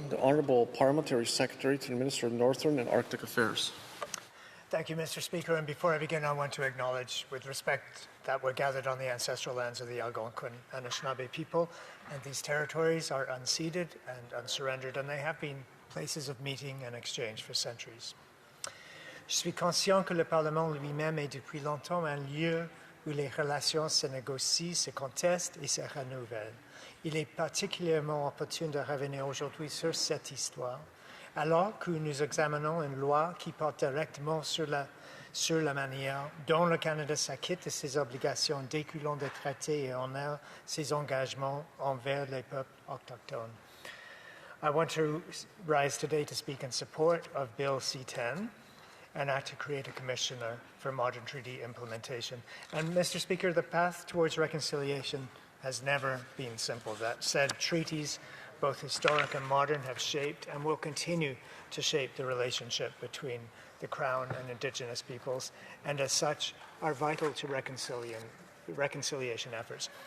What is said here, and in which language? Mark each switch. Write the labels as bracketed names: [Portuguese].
[English] The Honourable Parliamentary Secretary to the Minister of Northern and Arctic Affairs. Thank you, Mr. Speaker. And before I begin, I want to acknowledge, with respect, that we're gathered on the ancestral lands of the Algonquin and Anishinaabe people, and these territories are unceded and unsurrendered, and they have been places of meeting and exchange for centuries. [French] Je suis conscient que le Parlement lui-même est depuis longtemps un lieu où les relations se négocient, se contestent et se renouvellent. Il est particulièrement opportun de revenir aujourd'hui sur cette histoire, alors que nous examinons une loi qui porte directement sur la manière dont le Canada s'acquitte de ses obligations découlant des traités et honore ses engagements envers les peuples autochtones. [English] I want to rise today to speak in support of Bill C-10, an act to create a commissioner for modern treaty implementation. And Mr. Speaker, the path towards reconciliation has never been simple. That said, treaties, both historic and modern, have shaped and will continue to shape the relationship between the Crown and Indigenous peoples, and as such are vital to reconciliation efforts.